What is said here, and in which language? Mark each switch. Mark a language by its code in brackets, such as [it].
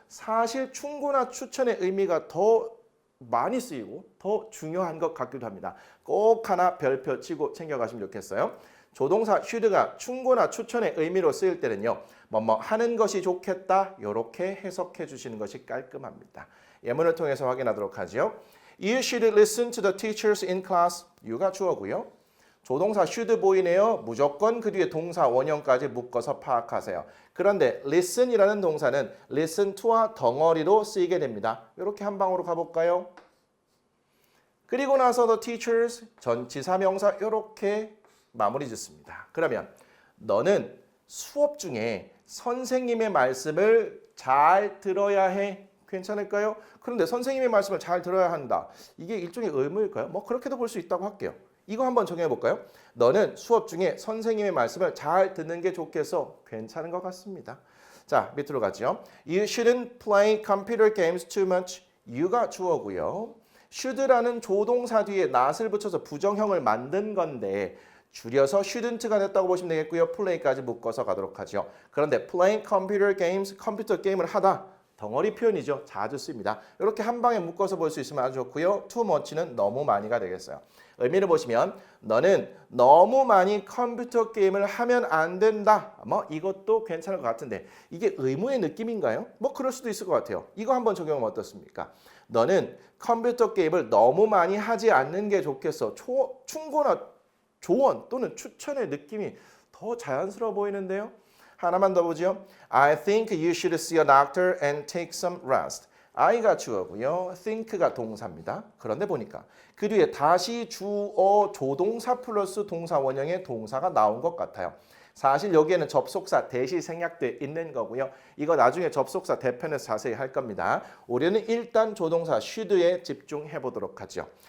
[ko] 사실 충고나 추천의 의미가 더 많이 쓰이고 더 중요한 것 같기도 합니다. 꼭 하나 별표 치고 챙겨가시면 좋겠어요. 조동사 should가 충고나 추천의 의미로 쓰일 때는요. 뭐뭐 하는 것이 좋겠다 이렇게 해석해 주시는 것이 깔끔합니다. 예문을 통해서 확인하도록 하죠. [en] You should listen to the teachers in class. [ko] you가 주어고요. 조동사 should 보이네요. 무조건 그 뒤에 동사 원형까지 묶어서 파악하세요. 그런데 listen이라는 동사는 listen to와 덩어리로 쓰이게 됩니다. 이렇게 한 방으로 가볼까요? 그리고 나서 the teachers 전치사명사 이렇게 마무리 짓습니다. 그러면 너는 수업 중에 선생님의 말씀을 잘 들어야 해. 괜찮을까요? 그런데 선생님의 말씀을 잘 들어야 한다. 이게 일종의 의무일까요? 뭐 그렇게도 볼 수 있다고 할게요. 이거 한번 정해 볼까요? 너는 수업 중에 선생님의 말씀을 잘 듣는 게 좋겠어. 괜찮은 것 같습니다. 자, 밑으로 가죠. [en] You shouldn't play computer games too much. [ko] you가 주어고요. should라는 조동사 뒤에 not을 붙여서 부정형을 만든 건데 줄여서 shouldn't가 됐다고 보시면 되겠고요. play까지 묶어서 가도록 하죠. 그런데 [en] playing computer games, [ko] 컴퓨터 게임을 하다. 덩어리 표현이죠. 자주 쓰입니다. 이렇게 한 방에 묶어서 볼 수 있으면 아주 좋고요. too much는 너무 많이가 되겠어요. 의미를 보시면 너는 너무 많이 컴퓨터 게임을 하면 안 된다. 뭐 이것도 괜찮을 것 같은데 이게 의무의 느낌인가요? 뭐 그럴 수도 있을 것 같아요. 이거 한번 적용하면 어떻습니까? 너는 컴퓨터 게임을 너무 많이 하지 않는 게 좋겠어. 충고나 조언 또는 추천의 느낌이 더 자연스러워 보이는데요. 하나만 더 보죠. [en] I think you should see a doctor and take some rest. [ko] I가 주어고요. think가 동사입니다. 그런데 보니까 그 뒤에 다시 주어 조동사 플러스 동사 원형의 동사가 나온 것 같아요. 사실 여기에는 접속사 대시 생략돼 있는 거고요. 이거 나중에 접속사 대편에서 자세히 할 겁니다. 우리는 일단 조동사 should에 집중해 보도록 하죠.